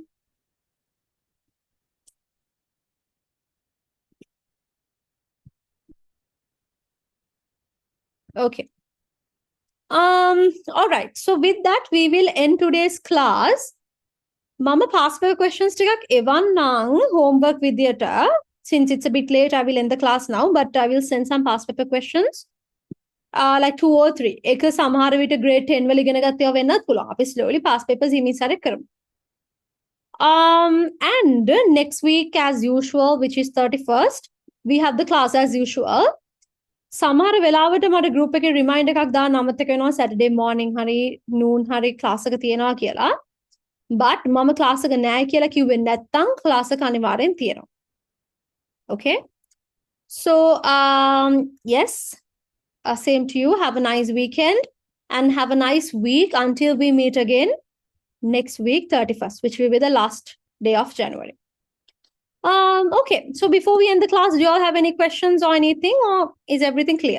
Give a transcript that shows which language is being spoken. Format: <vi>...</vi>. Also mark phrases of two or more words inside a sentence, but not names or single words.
<en>Okay. All right. So with that, we will end today's class.</en> <si>Mama</si> <en>past paper questions</en> <si>ටිකක් එවන්නම් homework විදියට.</si> <en>Since it's a bit late, I will end the class now, but I will send some past paper questions. Like 2 or 3.</en> <si>එක සමහර විට grade 10 වල ඉගෙන ගත්තේවා වෙන්නත් පුළුවන්. අපි slowly</si> <en>past papers</en> <si>හිමිසාරේ කරමු.</si> <en>And next week as usual, which is 31st, we have the class as usual.</en> <si>සමහර වෙලාවට මට group එකේ reminder එකක් දාන්න අමතක වෙනවා</si> <en>Saturday morning</en> <si>හරි noon හරි class එක තියෙනවා කියලා. But මම class එක නැහැ කියලා කිව්වේ නැත්තම් class එක අනිවාර්යෙන් තියෙනවා.</si> <en>Okay? So yes, same to you. Have a nice weekend and have a nice week until we meet again next week 31st, which will be the last day of January. Okay, so before we end the class, do you all have any questions or anything, or is everything clear?</en>